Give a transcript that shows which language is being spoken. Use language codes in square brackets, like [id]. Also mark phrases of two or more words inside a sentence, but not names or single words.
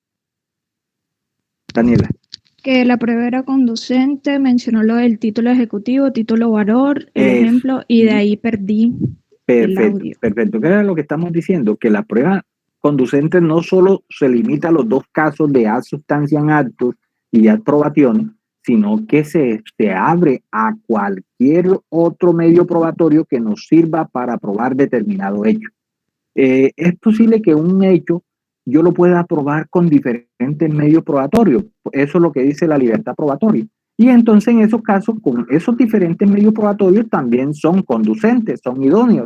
[es] Daniela. Que la prueba era conducente, mencionó lo del título ejecutivo, título valor, el ejemplo, y de ahí perdí el audio. Perfecto. ¿Qué era lo que estamos diciendo? Que la prueba conducente no solo se limita a los dos casos de [la] ad substanciam actus [es] y [la] ad probationem, [es] sino que se abre a cualquier otro medio probatorio que nos sirva para probar determinado hecho. Es posible que un hecho yo lo pueda probar con diferentes medios probatorios. Eso es lo que dice la libertad probatoria. Y entonces en esos casos, con esos diferentes medios probatorios también son conducentes, son idóneos.